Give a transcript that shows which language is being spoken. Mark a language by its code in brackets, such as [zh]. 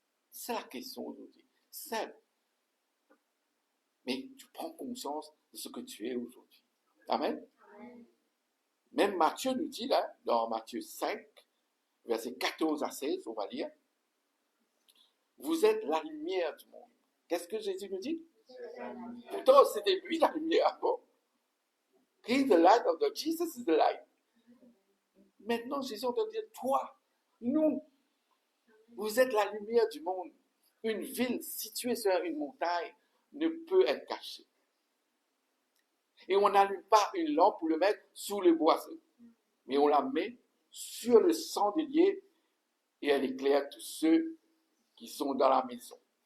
[fr] C'est la question aujourd'hui. Simple. Mais tu prends conscience de ce que tu es aujourd'hui. Amen? Même Matthieu nous dit, là, dans Matthieu 5, versets 14 à 16, on va lire, vous êtes la lumière du monde. Qu'est-ce que Jésus nous dit? Pourtant, c'était lui la lumière. Bon. [en] He's the light of the Jesus is the light. [fr] Maintenant, Jésus est en train de dire, toi, nous, vous êtes la lumière du monde. Une ville située sur une montagne ne peut être cachée. Et on n'allume pas une lampe pour le mettre sous le boisseau, mais on la met sur le chandelier et elle éclaire tous ceux qui sont dans la maison.